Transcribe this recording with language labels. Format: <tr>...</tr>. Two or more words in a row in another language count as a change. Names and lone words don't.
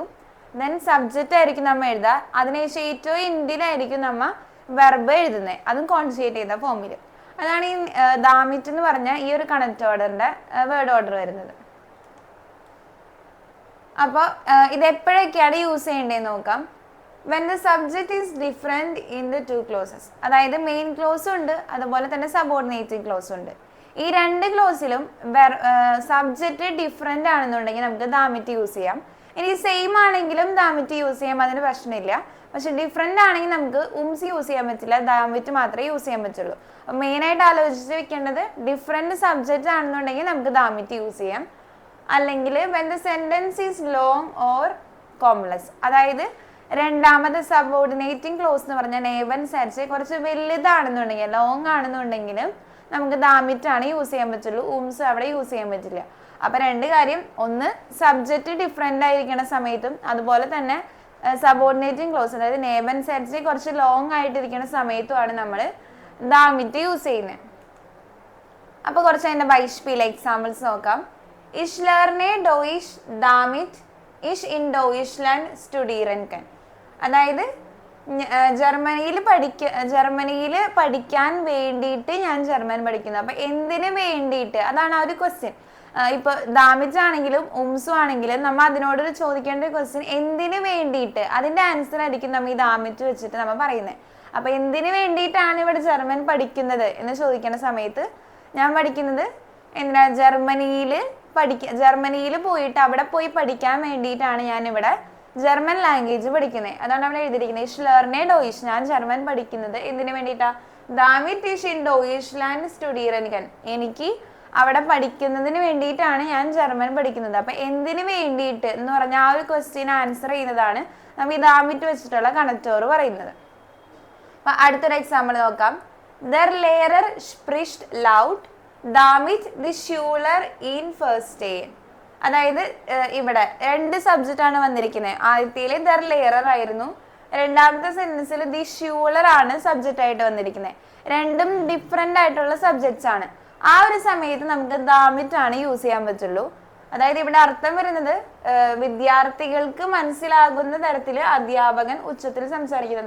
<en>then subject</en> <ml>ആയിരിക്കും നമ്മൾ എഴുതുക. അതിനുശേഷം ഏറ്റവും എൻഡിലായിരിക്കും നമ്മൾ വെർബ് എഴുതുന്നത്, അതും കോൺജുഗേറ്റ് ചെയ്ത ഫോമിൽ. അതാണ് ഈ ദാമിറ്റ് എന്ന് പറഞ്ഞാൽ ഈ ഒരു കണക്റ്റോറിൻ്റെ</ml> <en>word order</en> <ml>വരുന്നത്. അപ്പോൾ ഇത് എപ്പോഴൊക്കെയാണ് യൂസ് ചെയ്യേണ്ടതെന്ന് നോക്കാം.</ml> <en>when the subject is different in the two clauses,</en> <ml>അതായത്</ml> <en>main clause</en> <ml>ഉണ്ട് അതുപോലെ തന്നെ</ml> <en>subordinating clause</en> <ml>ഉണ്ട്. ഈ രണ്ട് ക്ലോസിലും</ml> <en>subject different</en> <ml>ആണെന്നുണ്ടെങ്കിൽ നമുക്ക് ദാമിറ്റ് യൂസ് ചെയ്യാം. ഇനി സെയിം ആണെങ്കിലും ദാമിറ്റ് യൂസ് ചെയ്യാം, അതിന് പ്രശ്നമില്ല. പക്ഷെ ഡിഫറെൻ്റ് ആണെങ്കിൽ നമുക്ക് ഉംസ് യൂസ് ചെയ്യാൻ പറ്റില്ല, ദാമിറ്റ് മാത്രമേ യൂസ് ചെയ്യാൻ പറ്റുള്ളൂ. അപ്പം മെയിനായിട്ട് ആലോചിച്ച് വെക്കേണ്ടത്</ml> <en>different subject</en> <ml>ആണെന്നുണ്ടെങ്കിൽ നമുക്ക് ദാമിറ്റ് യൂസ് ചെയ്യാം.</ml> <en>അല്ലെങ്കിൽ when the sentence is long or complex,</en> <ml>അതായത് രണ്ടാമത്</ml> <en>subordinating clause</en> <ml>എന്ന് പറഞ്ഞാൽ</ml> <de>Nebensätze</de> <ml>കുറച്ച് വലുതാണെന്നുണ്ടെങ്കിൽ ലോങ് ആണെന്നുണ്ടെങ്കിലും നമുക്ക് ദാമിറ്റ് ആണ് യൂസ് ചെയ്യാൻ പറ്റുള്ളൂ, ഉംസ് അവിടെ യൂസ് ചെയ്യാൻ പറ്റില്ല. അപ്പം രണ്ട് കാര്യം, ഒന്ന്</ml> <en>subject different</en> <ml>ആയിരിക്കുന്ന സമയത്തും അതുപോലെ തന്നെ</ml> <en>subordinating clause</en> <ml>അതായത്</ml> <de>Nebensätze</de> <ml>കുറച്ച് ലോങ് ആയിട്ടിരിക്കുന്ന സമയത്തുമാണ് നമ്മൾ ദാമിറ്റ് യൂസ് ചെയ്യുന്നത്. അപ്പോൾ കുറച്ച് അതിൻ്റെ ബൈഷ്പിയിലെ എക്സാമ്പിൾസ് നോക്കാം.</ml> <de>Ich lerne Deutsch damit ich in Deutschland studieren kann.</de> <ml>അതായത് ജർമ്മനിയിൽ പഠിക്കാൻ വേണ്ടിയിട്ട് ഞാൻ ജർമ്മൻ പഠിക്കുന്നു. അപ്പം എന്തിനു വേണ്ടിയിട്ട്, അതാണ് ആ ഒരു ക്വസ്റ്റ്യൻ. ഇപ്പോൾ ദാമിറ്റ് ആണെങ്കിലും ഉംസു ആണെങ്കിലും നമ്മൾ അതിനോട് ചോദിക്കേണ്ട ഒരു ക്വസ്റ്റ്യൻ എന്തിനു വേണ്ടിയിട്ട്, അതിൻ്റെ ആൻസർ ആയിരിക്കും നമ്മൾ ഈ ദാമിറ്റ് വെച്ചിട്ട് നമ്മൾ പറയുന്നത്. അപ്പം എന്തിനു വേണ്ടിയിട്ടാണ് ഇവിടെ ജർമ്മൻ പഠിക്കുന്നത് എന്ന് ചോദിക്കുന്ന സമയത്ത് ഞാൻ പഠിക്കുന്നത് എന്തിനാ, ജർമ്മനിയിൽ പോയിട്ട് അവിടെ പോയി പഠിക്കാൻ വേണ്ടിയിട്ടാണ് ഞാനിവിടെ</ml> <en>German language</en> <ml>പഠിക്കുന്നത്. അതാണ് അവിടെ എഴുതിയിരിക്കുന്നത്.</ml> <de>Ich lerne Deutsch,</de> <ml>ഞാൻ ജർമ്മൻ പഠിക്കുന്നത് എന്തിനു വേണ്ടിയിട്ടാണ്,</ml> <de>damit ich in Deutschland studieren kann,</de> <ml>എനിക്ക് അവിടെ പഠിക്കുന്നതിന് വേണ്ടിയിട്ടാണ് ഞാൻ ജർമ്മൻ പഠിക്കുന്നത്. അപ്പം എന്തിനു വേണ്ടിയിട്ട് എന്ന് പറഞ്ഞാൽ ആ ഒരു</ml> <en>question answer</en> <ml>ചെയ്യുന്നതാണ് നമ്മൾ ഈ ദാമിറ്റ് വെച്ചിട്ടുള്ള കണക്റ്റോർ പറയുന്നത്. അപ്പം അടുത്തൊരു എക്സാമ്പിൾ നോക്കാം.</ml> <de>Der Lehrer spricht laut damit die Schüler ihn verstehen.</de> <ml>അതായത് ഇവിടെ രണ്ട് സബ്ജക്റ്റ് ആണ് വന്നിരിക്കുന്നത്. ആദ്യത്തേൽ</ml> <de>der Lehrer</de> <ml>ആയിരുന്നു, രണ്ടാമത്തെ സെന്റൻസിൽ</ml> <de>die Schüler</de> <ml>ആണ് സബ്ജക്റ്റ് ആയിട്ട് വന്നിരിക്കുന്നത്. രണ്ടും ഡിഫറെൻ്റ് ആയിട്ടുള്ള സബ്ജക്ട്സ് ആണ്. ആ ഒരു സമയത്ത് നമുക്ക് ദാമിറ്റ് ആണ് യൂസ് ചെയ്യാൻ പറ്റുള്ളൂ. അതായത് ഇവിടെ അർത്ഥം വരുന്നത് വിദ്യാർത്ഥികൾക്ക് മനസ്സിലാകുന്ന തരത്തിൽ അധ്യാപകൻ ഉച്ചത്തിൽ സംസാരിക്കുന്നത്.</ml>